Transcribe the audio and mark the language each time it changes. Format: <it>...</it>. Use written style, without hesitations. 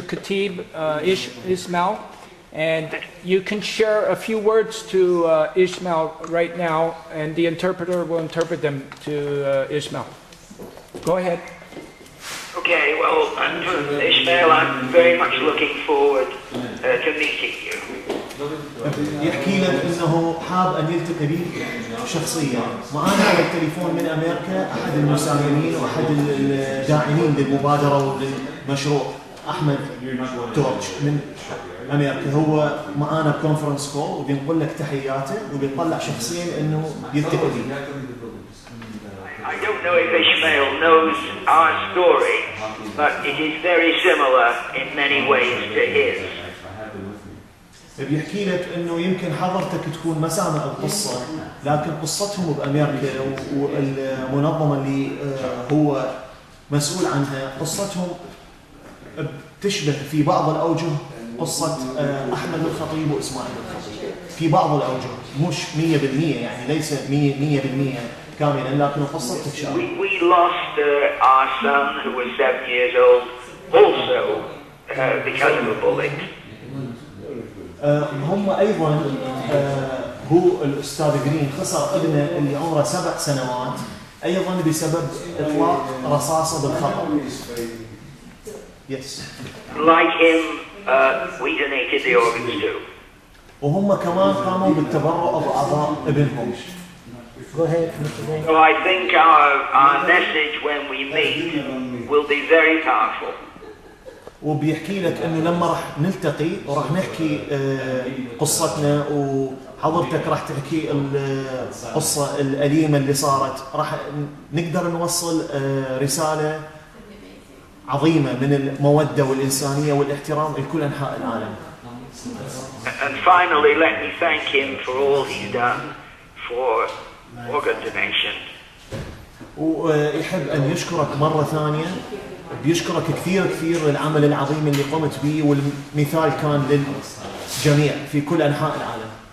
<en>Khatib Ismail, and you can share a few words to Ismail right now, and the interpreter will interpret them to Ismail. Go ahead. Okay, well, Ismail, I'm very much looking forward to meeting you.</en> <ar>يحكي لك انه حاب ان يلتقي بي شخصيا. معنا على التليفون من امريكا احد المساهمين واحد الداعمين للمبادره وللمشروع، احمد تورج من امريكا. هو معنا بكونفرنس كول وبنقول لك تحياته وبيطلع شخصيا انه يلتقي بي.</ar> <en>I don't know if Ishmael knows our story, but it is very similar in many ways to his.</en> <ar>بيحكي لك انه يمكن حضرتك تكون ما سامع القصه، لكن قصتهم بامريكا والمنظمه اللي هو مسؤول عنها قصتهم تشبه في بعض الاوجه قصه احمد الخطيب واسماعيل الخطيب في بعض الاوجه، مش 100% يعني ليس 100% كاملا، لكن القصه تتشابه.</ar> <en>We lost our son who was 7 years old also because of a bullet.</en> <ar>هم ايضا هو الأستاذ جرين خسر ابنه اللي عمره 7 سنوات أيضا بسبب إطلاق رصاصة بالخطأ.</ar> <en>Yes. Like him, we donated the organs too.</en> <ar>وهم كمان قاموا بالتبرع بأعضاء ابنهم.</ar> <en>So I think our message when we meet will be very powerful.</en> <ar>وبيحكي لك انه لما راح نلتقي وراح نحكي قصتنا وحضرتك راح تحكي القصة الأليمة اللي صارت، راح نقدر نوصل رسالة عظيمة من المودة والإنسانية والاحترام لكل أنحاء العالم.</ar> <en>And finally, let me thank him for all he's done for organ donation.</en> <ar>ويحب أن يشكرك مرة ثانية، بيشكرك كثير للعمل العظيم اللي قمت به، والمثال كان للجميع في كل أنحاء العالم.</ar>